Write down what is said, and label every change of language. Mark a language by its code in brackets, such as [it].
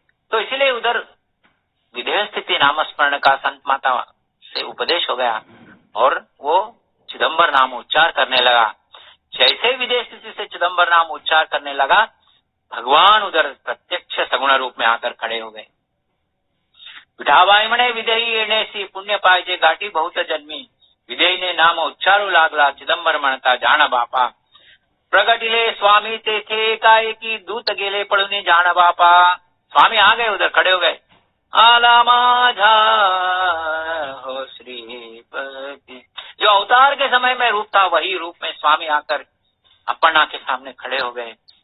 [hi] तो इसीलिए उधर विदेह स्थिति नामस्मरण का संत माता से उपदेश हो गया और वो चिदम्बर नाम उच्चार करने लगा। जैसे विदेह स्थिति से चिदम्बर नाम उच्चार करने लगा, भगवान उधर प्रत्यक्ष सगुण रूप में आकर खड़े हो गए। [mr] विठाबाई मने विदेही येणे सी पुण्य पाहिजे गाठी बहुत जन्मी, विदेही ने नाम उच्चारू लागला चिदम्बर म्हणता जाण बापा। प्रगटिले स्वामी तेथे एकाएकी दूत गेले पळूनी जाण बापा। [hi] स्वामी आ गए, उधर खड़े हो गए। [mr] आला माझा हो श्रीपति, [hi] जो अवतार के समय में रूप था वही रूप में स्वामी आकर अपना के सामने खड़े हो गए।